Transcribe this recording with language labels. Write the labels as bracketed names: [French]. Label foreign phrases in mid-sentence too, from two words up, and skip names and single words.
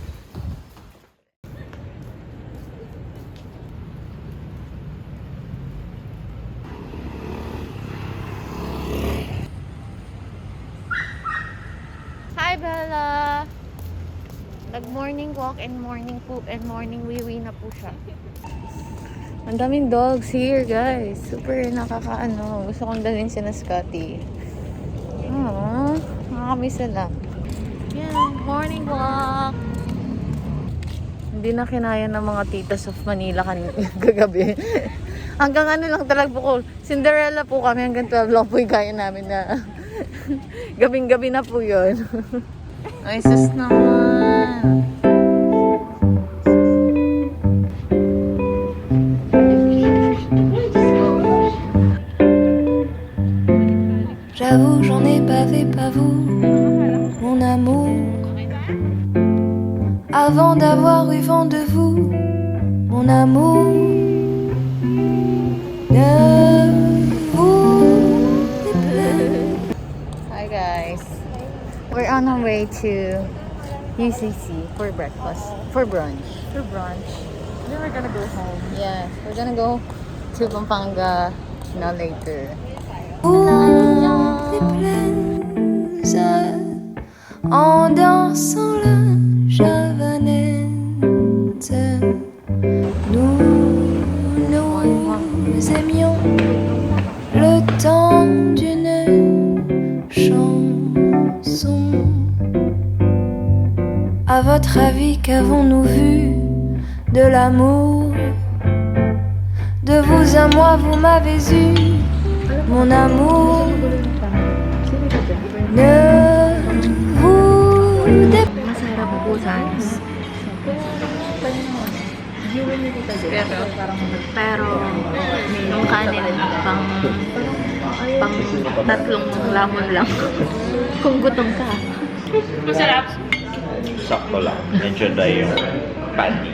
[English] Hi, Bella! Nag-morning walk and morning poop and morning wee-wee [Filipino] na po siya. Ang daming [English] dogs here, guys. [Filipino] Super nakakaano. Gusto kong dalhin siya na Scotty. Aww, nakakamiss sila. Yan, [English] morning walk. [Filipino] Hindi na kinaya ng mga [English] titas of Manila [Filipino] kagabi. Hanggang ano lang talaga po. Cinderella po kami. Hanggang 12 lang po yung kaya namin na gabing-gabi na po yun. Ay, sus naman. [French] J'avoue, j'en ai bavé, pas vous, mon amour. Avant d'avoir eu vent de vous, mon amour. Ne vous déplaise. [English] Hi guys. We're on our way to UCC for breakfast. For brunch. For brunch. Then we're gonna go home. Yeah, we're gonna go to Pampanga now later. [French] Déplaise en dansant la javanette. Nous aimions le temps d'une chanson. À votre avis, qu'avons-nous vu de l'amour? De vous à moi, vous m'avez eu, mon amour. Ne vous déplaise. [Filipino] Masarap po guys. Pero yung kanin pang tatlong lamon lang. Kung gutom ka. Masarap. Sakto lang. Medyo dry yung patty.